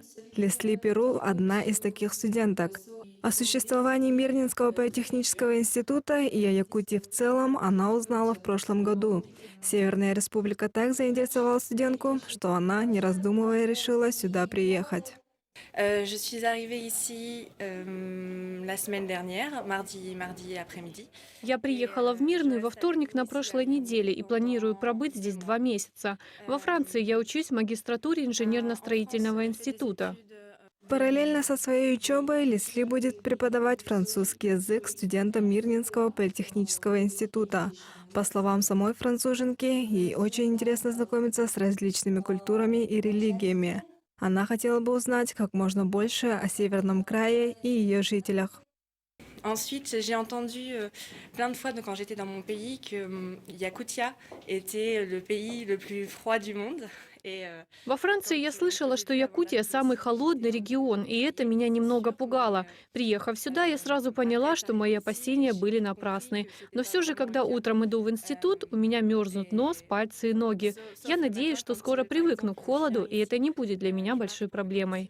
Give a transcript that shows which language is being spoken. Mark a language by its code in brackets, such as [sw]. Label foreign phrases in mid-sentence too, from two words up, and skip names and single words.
[ru] Лесли Перу – одна из таких студенток. О существовании Мирнинского политехнического института и о Якутии в целом она узнала в прошлом году. Северная республика так заинтересовала студентку, что она, не раздумывая, решила сюда приехать. [fr] Je suis arrivée ici la semaine dernière, mardi après-midi. [ru] Я приехала в Мирный во вторник на прошлой неделе и планирую пробыть здесь 2 месяца. Во Франции я учусь в магистратуре инженерно-строительного института. Параллельно со своей учебой Лесли будет преподавать французский язык студентам Мирнинского политехнического института. По словам самой француженки, ей очень интересно знакомиться с различными культурами и религиями. Она хотела бы узнать как можно больше о Северном крае и ее жителях. [fr] Ensuite, j'ai entendu plein de fois quand j'étais dans mon pays que Yakutia était le pays le plus froid du monde. [ru] Во Франции я слышала, что Якутия – самый холодный регион, и это меня немного пугало. Приехав сюда, я сразу поняла, что мои опасения были напрасны. Но все же, когда утром иду в институт, у меня мерзнут нос, пальцы и ноги. Я надеюсь, что скоро привыкну к холоду, и это не будет для меня большой проблемой.